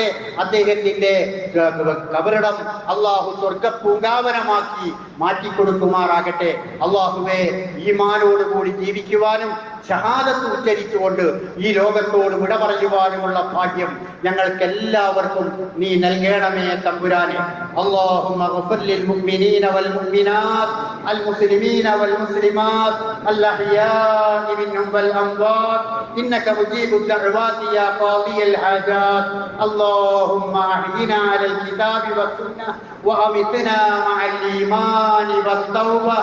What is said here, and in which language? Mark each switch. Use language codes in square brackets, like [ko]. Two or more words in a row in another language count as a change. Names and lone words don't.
[ml] അദ്ദേഹത്തിന്റെ ഖബറിടം അള്ളാഹു സ്വർഗ്ഗപൂങ്കാവനമാക്കി മാറ്റിക്കൊടുക്കുമാറാകട്ടെ. അള്ളാഹുവേ, ഈമാനോടുകൂടി ജീവിക്കുവാനും ഷഹാദത്ത് ഉച്ചരിച്ചുകൊണ്ട് ഈ ലോകത്തോട് വിട പറയുവാനുമുള്ള ഭാഗ്യം ഞങ്ങൾക്ക് എല്ലാവർക്കും നീ നൽകണമേ തമ്പുരാനെ. [ar] اللهم اغفر للمؤمنين والمؤمنات المسلمين والمسلمات الأحياء منهم والأموات إنك مجيب الدعوات يا قاضي الحاجات. اللهم أحينا على الكتاب والسنة وأمتنا مع الإيمان والتوبة.